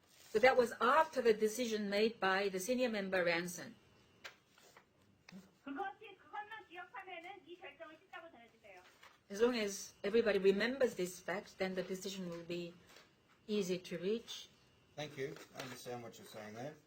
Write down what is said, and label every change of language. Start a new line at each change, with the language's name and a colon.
English: So that was after the decision made by the senior member Ranson.
Korean: 그것만 기억하면은 이 결정을 쉽다고 전해주세요.
English: As long as everybody remembers this fact, then the decision will be easy to reach. Thank you. I understand what you're saying there.